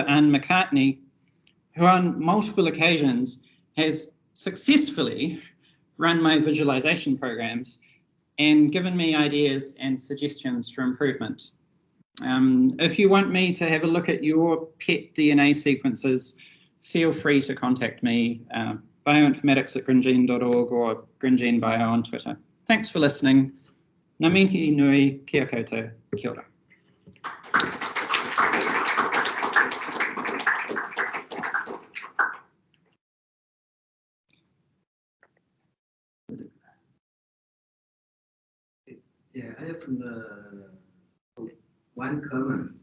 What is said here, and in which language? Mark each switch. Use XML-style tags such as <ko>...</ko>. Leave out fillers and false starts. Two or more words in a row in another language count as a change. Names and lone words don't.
<en>Anne McCartney, who on multiple occasions has successfully run my visualization programs and given me ideas and suggestions for improvement. If you want me to have a look at your pet DNA sequences, feel free to contact me, bioinformatics@grindgene.org or grindgenebio on Twitter. Thanks for listening.</en> <mi>Ngā mihi nui, kia koutou, kia ora.</mi> <en>Yeah, I have some one comment.</en>